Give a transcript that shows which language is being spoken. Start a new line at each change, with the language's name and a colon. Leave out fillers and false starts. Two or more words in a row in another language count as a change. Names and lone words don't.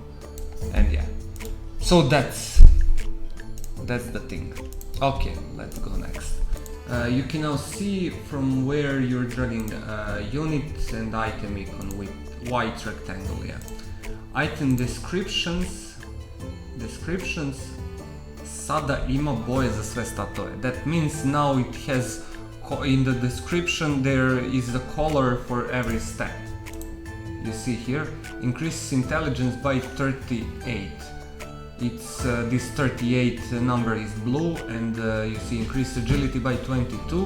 English: And yeah. So that's the thing. Okay, let's go next. You can now see from where you're dragging units and item icon with white rectangle, yeah. Item descriptions.
Serbian: Sada ima boje za sve statove.
English: That means now it has, in the description there is a color for every stat. You see here, increases intelligence by 38. It's this 38 number is blue, and you see increased agility by 22.